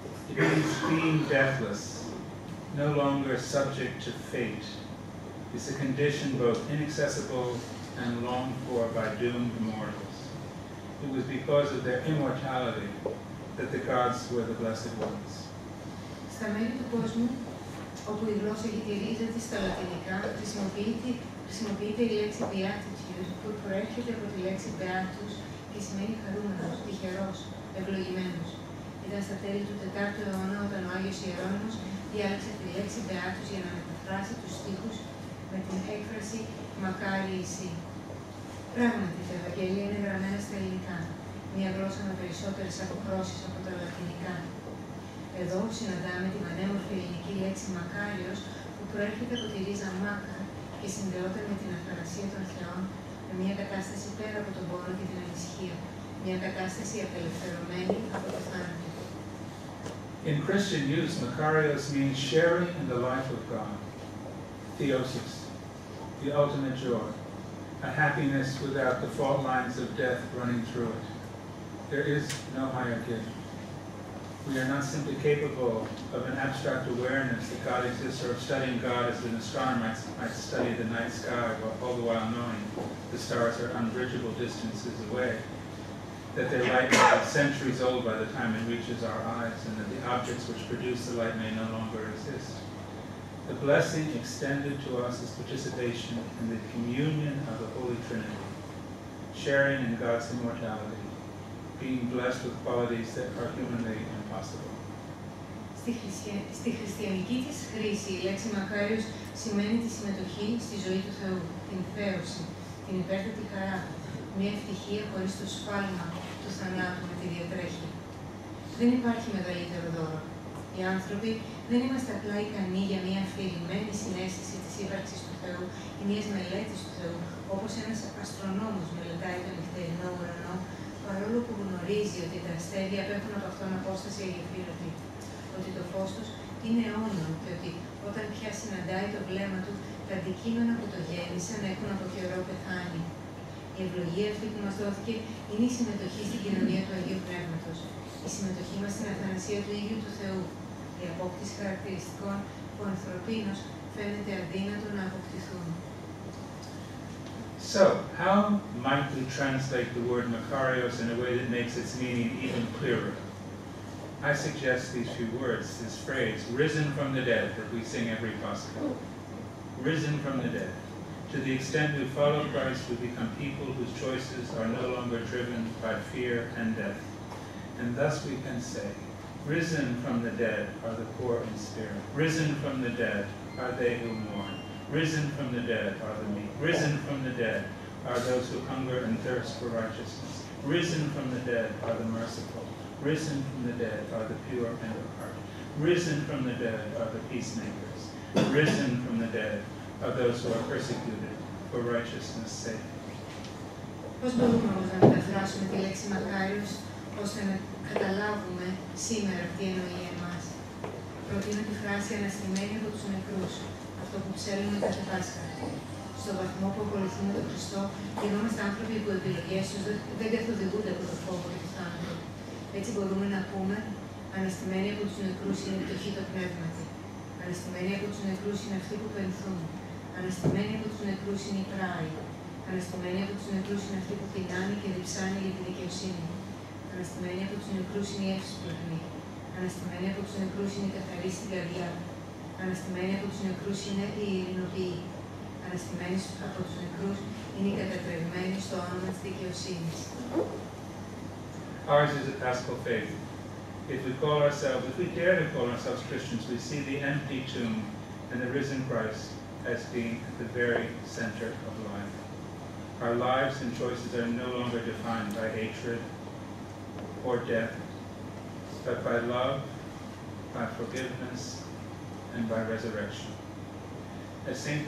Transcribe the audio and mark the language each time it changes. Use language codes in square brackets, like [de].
[en] It means being deathless, no longer subject to fate. It's a condition both inaccessible and longed for by doomed mortals. It was because of their immortality that the gods were the blessed ones. [el] Στα μέρη του κόσμου, όπου η γλώσσα έχει τη ρίζα της στα λατινικά, χρησιμοποιείται η λέξη beatitude, που προέρχεται από τη λέξη beatus και σημαίνει χαρούμενος, τυχερός, ευλογημένος. Ήταν στα τέλη του 4ου αιώνα όταν ο Άγιος Ιερώνυμος διάλεξε τη λέξη beatus για να μεταφράσει τους στίχους με την έκφραση μακάρι εσύ. Πράγματι, τα Ευαγγέλια είναι γραμμένα στα ελληνικά, μια γλώσσα με περισσότερες αποχρώσεις από τα λατινικά. Εδώ συναντάμε την πανέμορφη ελληνική λέξη μακάριος που προέρχεται από τη ρίζα μάκα και συνδεόταν με την αθανασία των θεών, με μια κατάσταση πέρα από τον πόνο και την ανησυχία, μια κατάσταση απελευθερωμένη από το θάνατο. [en] In Christian use, makarios means sharing in the life of God, theosis, the ultimate joy, a happiness without the fault lines of death running through it. There is no higher gift. We are not simply capable of an abstract awareness that God exists, or of studying God as an astronomer might study the night sky, all the while knowing the stars are unbridgeable distances away, that their light may be centuries old by the time it reaches our eyes, and that the objects which produce the light may no longer exist. The blessing extended to us is participation in the communion of the Holy Trinity, sharing in God's immortality, being blessed with qualities that are humanly impossible. [el] Στη χριστιανική της χρήση, η λέξη μακάριος σημαίνει τη συμμετοχή στη ζωή του Θεού, την θέωση, την υπέρτατη χαρά, μια ευτυχία χωρίς το σφάλμα του θανάτου με τη διατρέχεια. Δεν υπάρχει μεγαλύτερο δώρο. Οι άνθρωποι δεν είμαστε απλά ικανοί για μια αφηρημένη συναίσθηση της ύπαρξης του Θεού ή μιας μελέτης του Θεού, όπως ένας αστρονόμος μελετάει τον νυχτερινό ουρανό, παρόλο που γνωρίζει ότι τα αστέρια απέχουν από αυτόν απόσταση αγεφύρωτη, ότι το φως τους είναι αιώνιο και ότι όταν πια συναντάει το βλέμμα του, τα αντικείμενα που το γέννησαν έχουν από καιρό πεθάνει. Η ευλογία αυτή που μας δόθηκε είναι η συμμετοχή στην κοινωνία του Αγίου Πνεύματος, η συμμετοχή μας στην αθανασία του ίδιου του Θεού, η απόκτηση χαρακτηριστικών που ανθρωπίνως φαίνεται αδύνατο να αποκτηθούν. [en] So, how might we translate the word makarios in a way that makes its meaning even clearer? I suggest these few words, this phrase, risen from the dead, that we sing every Pascha. Risen from the dead. To the extent we follow Christ, we become people whose choices are no longer driven by fear and death. And thus we can say, risen from the dead are the poor in spirit. Risen from the dead are they who mourn. Risen from the dead are the meek. Risen from the dead are those who hunger and thirst for righteousness. Risen from the dead are the merciful. Risen from the dead are the pure in heart. Risen from the dead are the peacemakers. Risen from the dead are those who are persecuted for righteousness' sake. [el] Πώς μπορούμε όμως να μεταφράσουμε τη λέξη μακάριος ώστε να καταλάβουμε σήμερα τι εννοεί εμάς? Προτείνω τη φράση αναστημένη από τους νεκρούς, αυτό που ψέλνουμε κάθε Πάσχα. Στον βαθμό που ακολουθούμε τον Χριστό, γινόμαστε άνθρωποι που οι επιλογές τους δεν καθοδηγούνται από το φόβο και το θάνατο. Έτσι μπορούμε να πούμε, αναστημένοι από τους νεκρούς είναι η πτωχή το πνεύματι. Αναστημένοι από τους νεκρούς είναι αυτοί που πενθούν. Αναστημένοι από τους νεκρούς είναι οι πράοι. Αναστημένοι από τους νεκρούς είναι αυτοί που πεινάνε και διψάνε για τη δικαιοσύνη. Αναστημένοι από τους νεκρούς είναι οι εύσπλαχνοι. Αναστημένοι από τους νεκρούς είναι οι καθαροί στην καρδιά. Αναστημένοι από τους νεκρούς είναι οι ειρηνοποιοί. Αναστημένοι από τους νεκρούς είναι οι κατατρεγμένοι στο όνομα της δικαιοσύνης. [en] Ours is a paschal faith. If we dare to call ourselves Christians, we see the empty tomb and the risen Christ as being at the very center of life. Our lives and choices are no longer defined by hatred or death, but by love, by forgiveness, and by resurrection. As St.